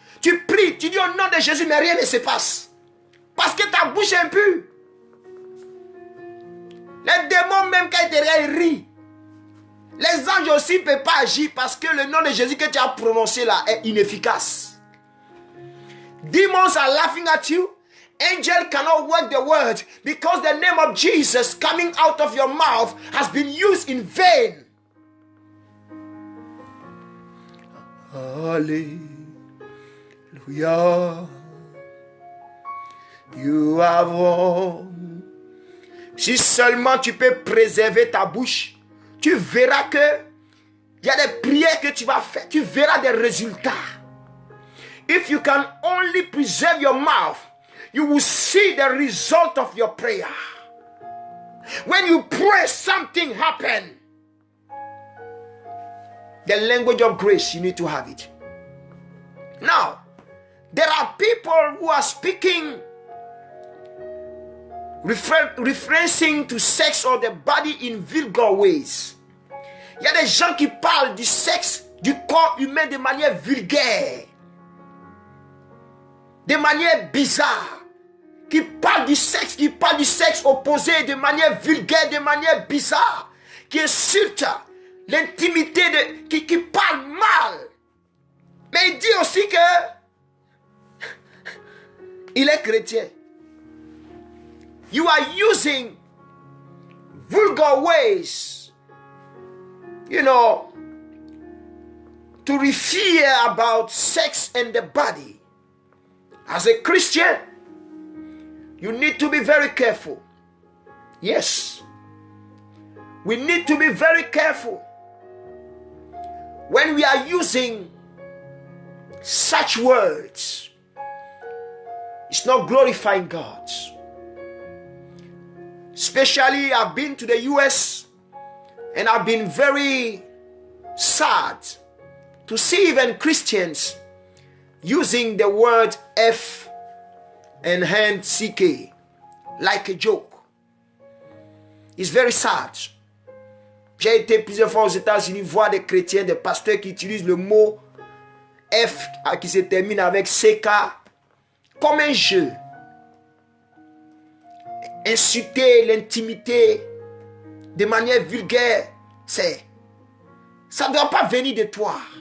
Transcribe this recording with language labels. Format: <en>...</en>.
<fr>Tu pries, tu dis au nom de Jésus, mais rien ne se passe. Parce que ta bouche est impure. Les démons même quand ils te rient. Les anges aussi ne peuvent pas agir parce que le nom de Jésus que tu as prononcé là est inefficace.</fr> <en>Demons are laughing at you. Angel cannot work the word because the name of Jesus coming out of your mouth has been used in vain. Hallelujah. You have won.</en> <fr>Si seulement tu peux préserver ta bouche, tu verras que il y a des prières que tu vas faire. Tu verras des résultats.</fr> <en>If you can only preserve your mouth, you will see the result of your prayer. When you pray, something happens. The language of grace, you need to have it. Now, there are people who are speaking, referencing to sex or the body in vulgar ways.</en> <fr>Il y a des gens qui parlent du sexe, du corps humain de manière vulgaire. De manière bizarre. Qui parle du sexe opposé de manière vulgaire, de manière bizarre. Qui insulte l'intimité, qui parle mal. Mais il dit aussi que il est chrétien.</fr> <en>You are using vulgar ways, you know, to refer about sex and the body. As a Christian, you need to be very careful. Yes. We need to be very careful when we are using such words. It's not glorifying God. Especially, I've been to the US and I've been very sad to see even Christians using the word F and hand CK like a joke. It's very sad.</en> <fr>J'ai été plusieurs fois aux États-Unis voir des chrétiens, des pasteurs qui utilisent le mot F qui se termine avec CK comme un jeu. Insulter l'intimité de manière vulgaire, ça ne doit pas venir de toi.</fr>